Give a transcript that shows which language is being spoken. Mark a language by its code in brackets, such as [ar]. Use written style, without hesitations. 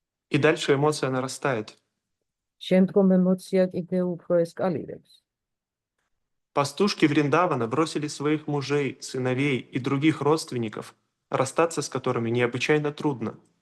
[ru] И дальше эмоция нарастает. [ka] შემდგომ ემოცია კიდევ უფრო ესკალირებს. [ru] Пастушки Вриндавана бросили своих мужей, сыновей и других родственников, расстаться с которыми необычайно трудно.